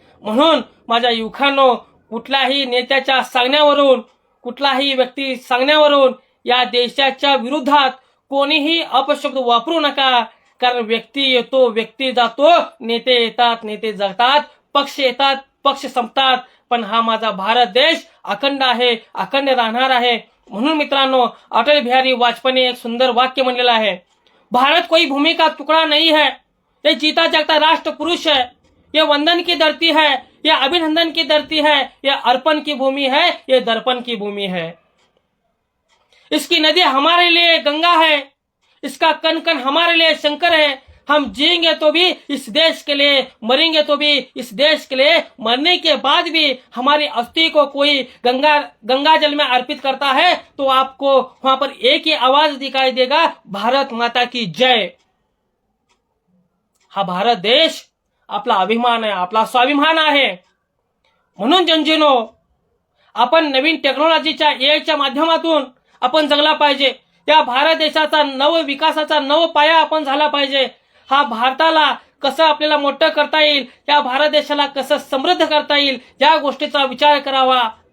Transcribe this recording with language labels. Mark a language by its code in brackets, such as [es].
[mr] म्हणून माझ्या युवकांनो, कुठल्याही नेत्याच्या सांगण्यावरून, कुठलाही व्यक्ती सांगण्यावरून या देशाच्या विरोधात कोणीही अपशब्द वापरू नका, कारण व्यक्ती येतो, व्यक्ती जातो, नेते येतात, नेते जातात, पक्ष येतात, पक्ष संपतात, पण हा माझा भारत देश अखंड आहे, अखंड राहणार आहे. म्हणून मित्रांनो, अटल बिहारी वाजपेयीने एक सुंदर वाक्य म्हणलेलं आहे, [hi] भारत कोई भूमि का टुकड़ा नहीं है, ये जीता जागता राष्ट्र पुरुष है, ये वंदन की धरती है, ये अभिनंदन की धरती है, ये अर्पण की भूमि है, ये दर्पण की भूमि है. इसकी नदी हमारे लिए गंगा है, इसका कण कण हमारे लिए शंकर है. हम जिएंगे तो भी इस देश के लिए, मरेंगे तो भी इस देश के लिए, मरने के बाद भी हमारी अस्थि को कोई गंगा जल में अर्पित करता है तो आपको वहां पर एक ही आवाज दिखाई देगा, भारत माता की जय. [mr] हा भारत देश आपला अभिमान आहे, आपला स्वाभिमान आहे. म्हणून जनजीनो, आपण नवीन टेक्नॉलॉजीच्या एआयच्या माध्यमातून आपण जगला पाहिजे. या भारत देशाचा नव विकासाचा नव पाया आपण झाला पाहिजे. हा भारताला कसं आपल्याला मोठं करता येईल, या भारत देशाला कसं समृद्ध करता येईल, या गोष्टीचा विचार करावा.